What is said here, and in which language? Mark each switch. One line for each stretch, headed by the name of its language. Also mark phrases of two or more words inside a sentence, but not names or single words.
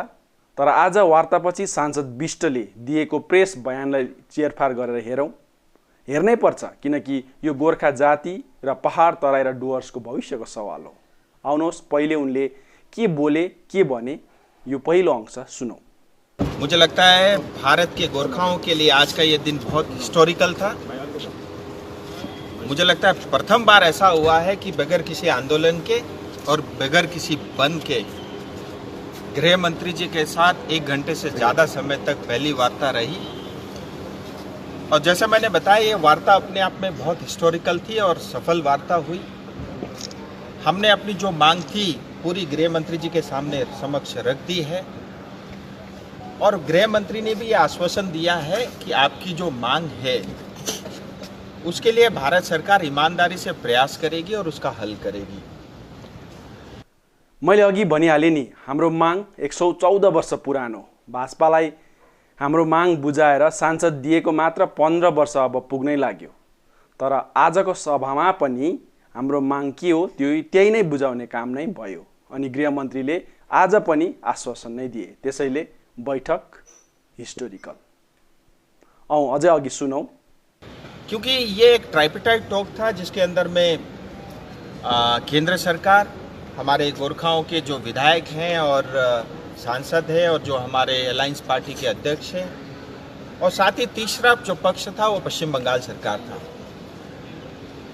Nepali: तर आज वार्तापछि सांसद विष्टले दिएको प्रेस बयानलाई चेरफार गरेर हेर्नै पर्छ, किनकि यो गोर्खा जाति र पहाड तराई र डुवर्सको भविष्यको सवाल हो। आउनुहोस् पहिले उनले के बोले के भने यो पहिलो अंश सुनौ।
Hindi: मुझे लगता है भारत के गोरखाओं के लिए आज का ये दिन बहुत हिस्टोरिकल था। मुझे लगता है प्रथम बार ऐसा हुआ है कि बगैर किसी आंदोलन के और बगैर किसी बंद के गृह मंत्री जी के साथ 1 घंटे से ज़्यादा समय तक पहली वार्ता रही। और जैसा मैंने बताया ये वार्ता अपने आप में बहुत हिस्टोरिकल थी और सफल वार्ता हुई। हमने अपनी जो मांग थी पूरी गृह मंत्री जी के सामने समक्ष रख दी है और गृह मंत्री ने भी ये आश्वासन दिया है कि आपकी जो मांग है उसके लिए भारत सरकार ईमानदारी से प्रयास करेगी और उसका हल करेगी।
Nepali: मैले अघि भनिहालेँ नि, हाम्रो माग 114 वर्ष पुरानो। भाजपालाई हाम्रो माग बुझाएर सांसद दिएको मात्र 15 वर्ष अब पुग्नै लाग्यो। तर आजको सभामा पनि हाम्रो माग के हो त्यही नै बुझाउने काम नै भयो अनि गृहमन्त्रीले आज पनि आश्वासन नै दिए। त्यसैले बैठक हिस्टोरिकल। अझै अघि सुनौ।
Hindi: क्योंकि ये एक ट्राइपेटाइट टॉक था जिसके अंदर में केंद्र सरकार, हमारे गोरखाओं के जो विधायक हैं और सांसद हैं और जो हमारे अलायंस पार्टी के अध्यक्ष हैं और साथ ही तीसरा जो पक्ष था वो पश्चिम बंगाल सरकार था।